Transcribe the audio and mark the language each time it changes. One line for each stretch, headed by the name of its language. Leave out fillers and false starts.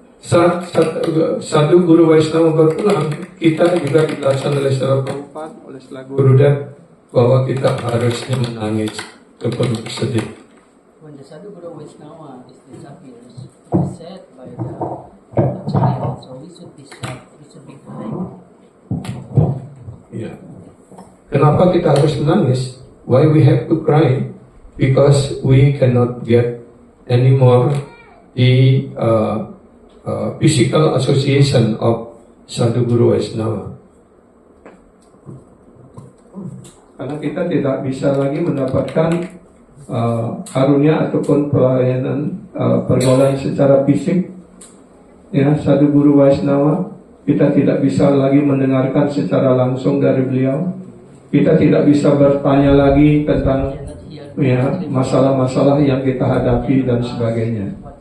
Indonesian: Saat Sadhu Guru Vaishnava berpulang, kita juga dijelaskan oleh Srila Prabhupada, oleh Srila Gurudev bahwa kita harusnya menangis kepenuh sedih.
English: When the Sadhu Guru Vaishnava disappears, it is said by the child, so we should be sad, we should be crying.
Indonesian: Ya. Kenapa kita harus menangis?
English: Why we have to cry? Because we cannot get anymore the physical association of Sadhu Guru Vaishnava.
Indonesian: Karena kita tidak bisa lagi mendapatkan karunia ataupun pelayanan pergaulan secara fisik, ya Sadhu Guru Vaishnava, kita tidak bisa lagi mendengarkan secara langsung dari beliau, kita tidak bisa bertanya lagi tentang ya masalah-masalah yang kita hadapi dan sebagainya.